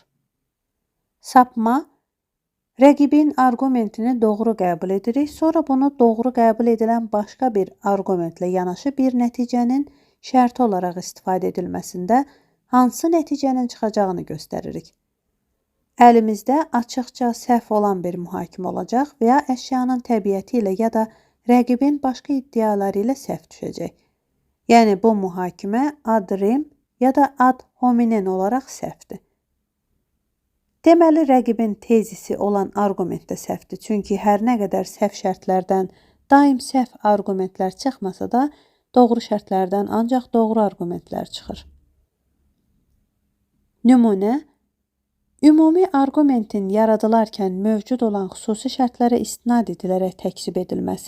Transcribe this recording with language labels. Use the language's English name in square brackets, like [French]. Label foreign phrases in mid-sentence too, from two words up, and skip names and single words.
[Azerbaijani] Sapma, rəqibin arqumentini doğru qəbul edirik, sonra bunu doğru qəbul edilən başqa bir arqumentlə yanaşı bir nəticənin şərti olaraq istifadə edilməsində hansı nəticənin çıxacağını göstəririk. Əlimizdə açıqca səhv olan bir mühakimə olacaq və ya əşyanın təbiəti ilə ya da rəqibin başqa iddiaları ilə səhv düşəcək. Yəni, bu mühakimə [Latin] ad rem [Azerbaijani] ya da [Latin] ad hominem [Azerbaijani] olaraq səhvdir. Deməli, rəqibin tezisi olan arqument də səhvdir. Çünki hər nə qədər səhv şərtlərdən daim səhv arqumentlər çıxmasa da, doğru şərtlərdən ancaq doğru arqumentlər çıxır. Nümunə, ümumi arqumentin yaradılarkən mövcud olan xüsusi şərtlərə istinad edilərək təkzib edilməsi.